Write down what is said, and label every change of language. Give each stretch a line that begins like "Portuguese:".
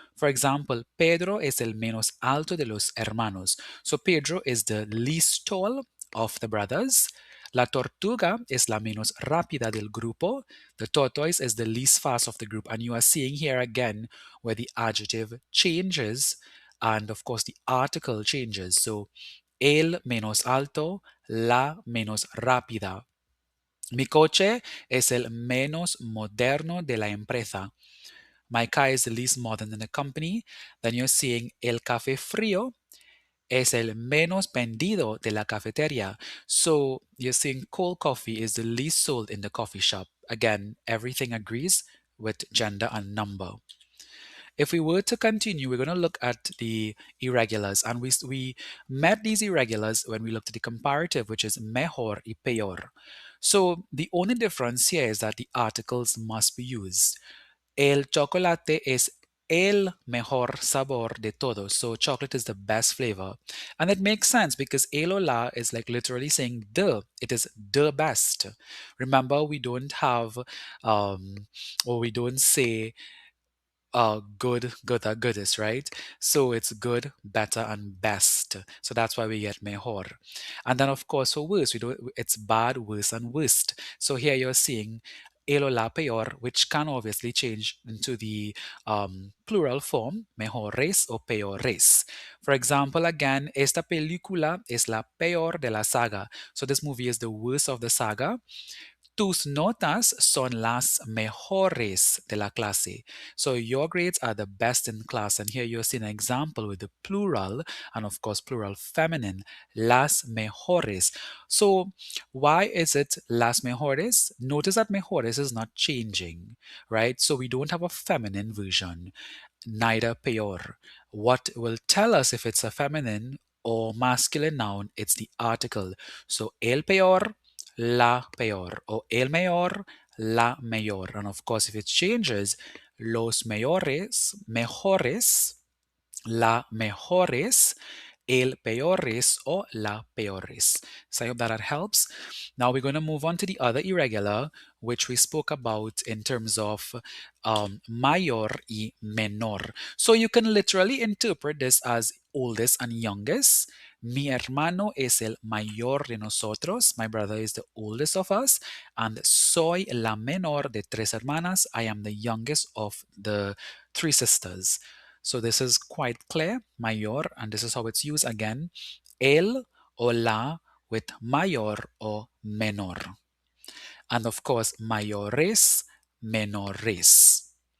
English: For example,
Spanish: Pedro es el menos alto de los hermanos.
English: So Pedro is the least tall of the brothers.
Spanish: La tortuga es la menos rápida del grupo.
English: The tortoise is the least fast of the group. And you are seeing here again where the adjective changes and of course the article changes. So
Spanish: el menos alto, la menos rápida. Mi coche es el menos moderno de la empresa.
English: My car is the least modern in the company. Then you're seeing
Spanish: el café frío es el menos vendido de la cafetería.
English: So you're seeing cold coffee is the least sold in the coffee shop. Again, everything agrees with gender and number. If we were to continue, we're going to look at the irregulars. And we met these irregulars when we looked at the comparative, which is
Spanish: mejor y peor.
English: So the only difference here is that the articles must be used.
Spanish: El chocolate es el mejor sabor de todos.
English: So chocolate is the best flavor. And it makes sense because
Spanish: el o la
English: is like literally saying the. It is the best. Remember, we don't have, or we don't say good, good, goodest, right? So it's good, better, and best. So that's why we get mejor. And then of course for worst, we do it's bad, worse, and worst. So here you're seeing
Spanish: el o la peor,
English: which can obviously change into the plural form,
Spanish: mejores o peores.
English: For example, again,
Spanish: esta película es la peor de la saga.
English: So this movie is the worst of the saga.
Spanish: Tus notas son las mejores de la clase.
English: So your grades are the best in class. And here you're seeing an example with the plural and of course plural feminine,
Spanish: las mejores.
English: So why is it
Spanish: las mejores?
English: Notice that mejores is not changing, right? So we don't have a feminine version, neither peor. What will tell us if it's a feminine or masculine noun? It's the article.
Spanish: So el peor, la peor, or el mayor, la mayor.
English: And of course, if it changes,
Spanish: los mayores, mejores, la mejores, el peores, or la peores.
English: So I hope that that helps. Now we're going to move on to the other irregular, which we spoke about in terms of
Spanish: mayor y menor.
English: So you can literally interpret this as oldest and youngest.
Spanish: Mi hermano es el mayor de nosotros.
English: My brother is the oldest of us.
Spanish: And soy la menor de tres hermanas.
English: I am the youngest of the three sisters. So this is quite clear, mayor, and this is how it's used again.
Spanish: El or la with mayor or menor.
English: And of course,
Spanish: mayores, menores.